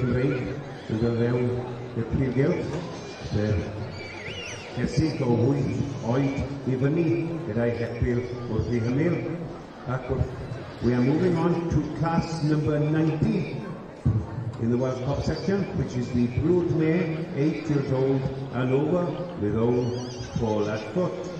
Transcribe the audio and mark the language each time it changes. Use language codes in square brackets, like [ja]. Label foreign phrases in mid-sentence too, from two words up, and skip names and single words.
[cy] Cymreig yn dod fewn i'r prif gylch sef cesig o 8 oed i fyny gyda'i hepil wrth ei hymyl ac [en] we are moving on to class number 90 in the Welsh Cup section, which is the brood mare 8 years old and over with old Paul at foot.